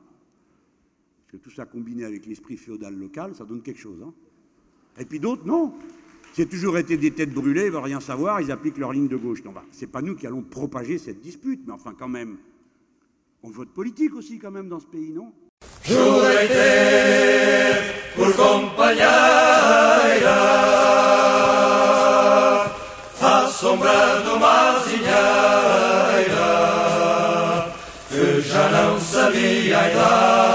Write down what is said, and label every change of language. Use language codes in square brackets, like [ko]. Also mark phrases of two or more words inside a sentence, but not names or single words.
[fr] Parce que tout ça combiné avec l'esprit féodal local, ça donne quelque chose. Hein. Et puis d'autres, non. C'est toujours été des têtes brûlées, ils ne veulent rien savoir, ils appliquent leur ligne de gauche. Non, ce n'est pas nous qui allons propager cette dispute, mais enfin quand même, on vote politique aussi quand même dans ce pays, non? [pt] Assombrando Mazinheira, que já não sabia a idade.